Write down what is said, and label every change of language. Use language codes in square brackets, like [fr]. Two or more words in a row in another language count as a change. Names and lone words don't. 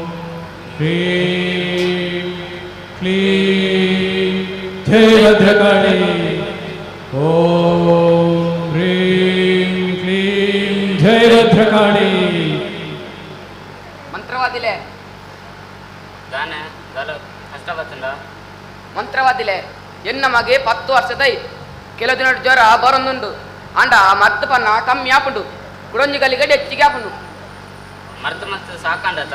[sa] ह्रीं क्लीं जय भद्रकाली ओम ह्रीं क्लीं जय भद्रकाली [tcy] ಮಂತ್ರವಾದಿಲೆ ದಾನೆ ದಲ ಕಷ್ಟ ಬತ್ತಂಡ ಮಂತ್ರವಾದಿಲೆ ಎನ್ನ ಮಗೆ 10 ವರ್ಷದೈ ಕೆಲವು ದಿನ ಜ್ವರ ಬರೊಂದುಂಡು ಅಂಡ ಮರ್ತು ಪನ್ನ ಕಮ್ಮಿ ಆಪುಂಡು ಕುಡೊಂಜಿ ಗಲಿಗೆ ಹೆಚ್ಚಿಗೆ ಆಪುಂಡು ಮರ್ತು ಮರ್ತು ಸಾಕಂಡತ